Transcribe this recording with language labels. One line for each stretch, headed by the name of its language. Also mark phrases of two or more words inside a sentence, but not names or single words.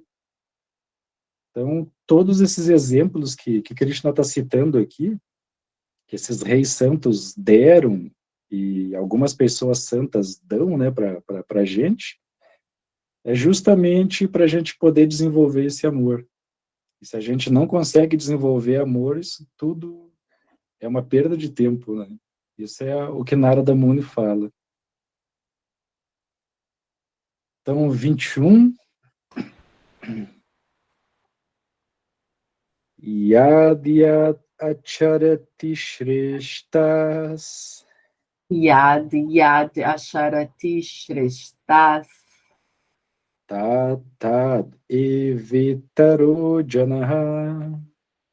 Portuguese: Então, todos esses exemplos que Krishna está citando aqui, que esses reis santos deram e algumas pessoas santas dão, né, para a gente, é justamente para a gente poder desenvolver esse amor. E se a gente não consegue desenvolver amor, isso tudo é uma perda de tempo, né? Isso é o que Narada Muni fala. Então, 21.
Sanskrit: Yadyat acharati shreshtas Yad Yad Asharati Shreshtas tad evitaro janaha